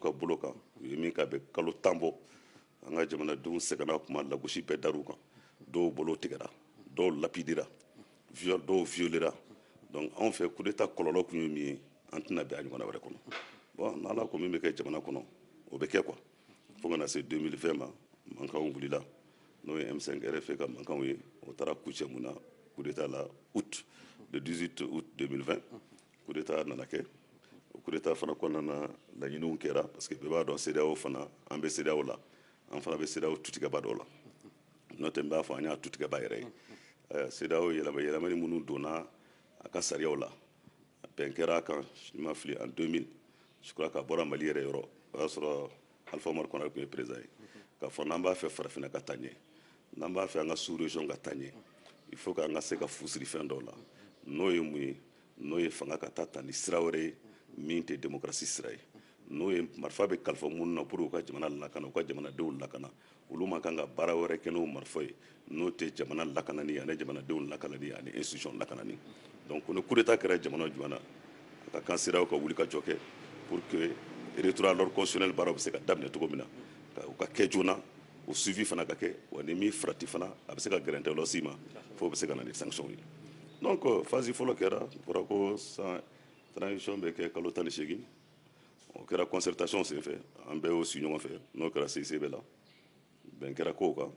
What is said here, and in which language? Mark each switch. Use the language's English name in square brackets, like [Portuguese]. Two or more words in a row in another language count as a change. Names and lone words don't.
[Bambara] ka bolo kan u ye min ka bɛn kalo 10 bɔ an ka jamanadenw sɛgɛnna kuma lagosi bɛɛ dar'u kan dɔw bolo tigɛra dɔw lapidera dɔw violera donc anw fɛ [French] coup d'état [Bambara] kɔlɔlɔ kun ye min ye an tɛna bɛn a ɲɔgɔnna wɛrɛ kɔnɔ bon n'ala ko min bɛ kɛ jamana kɔnɔ o bɛ kɛ quoi fo ka na se 2020 ma mankanw wulila n'o ye M5 RFI ka mankanw ye o taara kucɛ mun na [French] coup d'état [Bambara] la [French] le 18 août 2020 coup d'état [Bambara] nana kɛ o [French] coup d'état [Bambara] fana kɔnɔna na laɲiniw kɛra [French] parce que [Bambara] bɛɛ b'a dɔn CEDEAO fana an bɛ CEDEAO la an fana bɛ CEDEAO tutigɛba dɔw la n'o tɛ n b'a fɔ an y'a tutigɛba yɛrɛ ye CEDEAO yɛlɛmani minnu donna a ka sariyaw la bɛn kɛra a kan n ma fili [French] en 2000 je crois [Bambara] k'a bɔra Mali yɛrɛ yɔrɔ o y'a sɔrɔ Alpha Umaru Konare tun ye président ye k'a fɔ n'an b'a fɛ farafinna ka taa ɲɛ n'an b'a fɛ an ka [French] sous région [Bambara] ka taa ɲɛ [French] il faut [Bambara] k'an ka se ka fusiri fɛn dɔw la n'o ye mun ye n'o ye fanga ka taa ni sira wɛrɛ ye min tɛ démocratie sira ye n'o ye marifa bɛ kalifa minnu na pour u ka jamana lakana u ka jamanadenw lakana olu ma kan ka baara wɛrɛ kɛ n'o marifa ye n'o tɛ jamana lakanani ani jamanadenw lakanani ani institution lakanani donc ni [French] coup d'état [Bambara] kɛra jamana jumɛn na a ka kan CEDEAO ka wuli ka jɔ kɛ [French] pour que retour à l'ordre constitutionnel [Bambara] baaraw bɛ se ka daminɛ cogo min na u ka kɛ joona o suivi fana ka kɛ wa ni min farati fana a bɛ se ka gɛrɛntɛ lɔsi ma fo bɛ se ka na ni sanction ye donc phase fɔlɔ kɛra fɔra ko transition bɛ kɛ kalo 18 o kɛra concertation senfɛ an bɛɛ y'o si ɲɔgɔn fɛ n'o kɛra CICB la bɛn kɛra kow